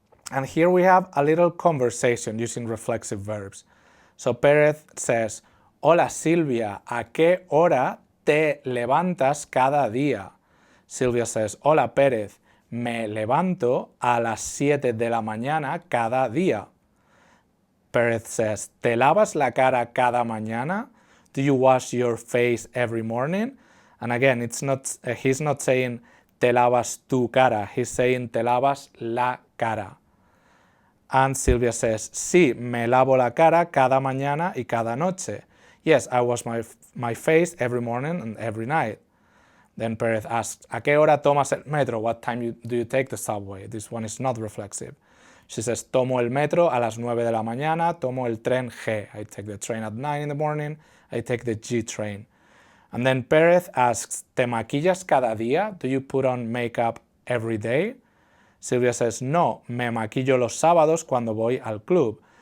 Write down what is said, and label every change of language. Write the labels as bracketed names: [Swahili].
[English] And here we have a little conversation using reflexive verbs. So Pérez says, [Spanish] hola Silvia, ¿a qué hora te levantas cada día? [English] Silvia says, [Spanish] hola Pérez, me levanto a las 7 de la mañana cada día. [English] Pérez says, [Spanish] ¿te lavas la cara cada mañana? [English] Do you wash your face every morning? And again, he's not saying [Spanish] te lavas tu cara, [English] he's saying [Spanish] te lavas la cara. [English] And Silvia says, [Spanish] sí, me lavo la cara cada mañana y cada noche. [English] Yes, I wash my face every morning and every night. Then Pérez asks, [Spanish] ¿a qué hora tomas el metro? [English] What time do you take the subway? This one is not reflexive. She says, [Spanish] tomo el metro a las 9 de la mañana, tomo el tren G. [English] I take the train at 9 in the morning, I take the G train. And then Pérez asks, [Spanish] ¿te maquillas cada día? [English] Do you put on makeup every day? Silvia says, [Spanish] no, me maquillo los sábados cuando voy al club.